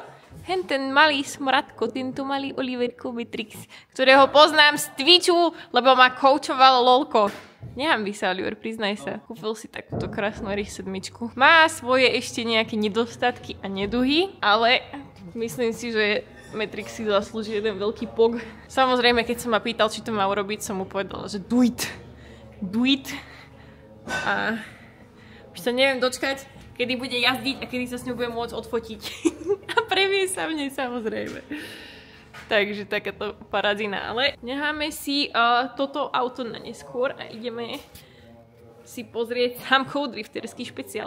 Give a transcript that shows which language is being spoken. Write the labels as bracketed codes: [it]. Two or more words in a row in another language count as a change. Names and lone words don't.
[sk] Ten malý smradko, tento malý Oliverko Matrix, ktorého poznám z Twitchu, lebo ma koučoval lolko. Nehanbí sa, Oliver, priznaj sa. Kúpil si takúto krásnu R7. Má svoje ešte nejaké nedostatky a neduhy, ale myslím si, že Matrix si zaslúži jeden veľký pog. Samozrejme, keď som ma pýtal, či to má urobiť, som mu povedala, že [en] do it. Do it. [sk] A už sa neviem dočkať, kedy bude jazdiť a kedy sa s ňou budem môcť odfotiť. A previe sa v nej, samozrejme. Takže takáto paradina. Ale necháme si toto auto na neskôr a ideme si pozrieť Samkov drifterský špeciál.